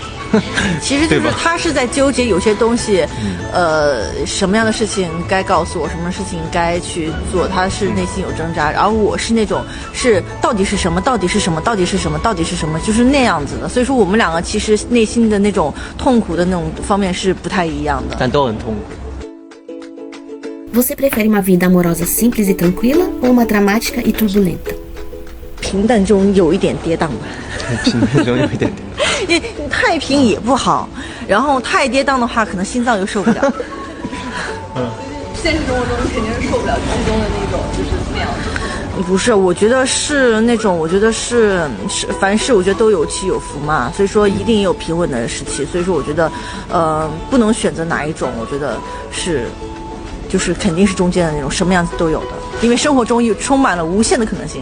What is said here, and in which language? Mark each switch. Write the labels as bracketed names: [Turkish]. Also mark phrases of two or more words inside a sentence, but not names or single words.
[Chinese] 其实就是他是在纠结有些东西，什么样的事情该告诉我，什么事情该去做，他是内心有挣扎，然后我是那种是到底是什么，到底是什么，到底是什么，到底是什么，就是那样子的。所以说我们两个其实内心的那种痛苦的那种方面是不太一样的，但都很痛苦。 [Portuguese] Você prefere uma vida amorosa simples e tranquila ou uma dramática e turbulenta? [Chinese] 平淡中有一点跌宕吧。平淡中有一点点。因为太平也不好，然后太跌宕的话，可能心脏又受不了。现实生活中肯定是受不了剧中的那种，就是那样子。不是，我觉得是那种，我觉得是凡事我觉得都有起有伏嘛，所以说一定有平稳的时期，所以说我觉得，不能选择哪一种，我觉得是，就是肯定是中间的那种，什么样子都有的，因为生活中有充满了无限的可能性。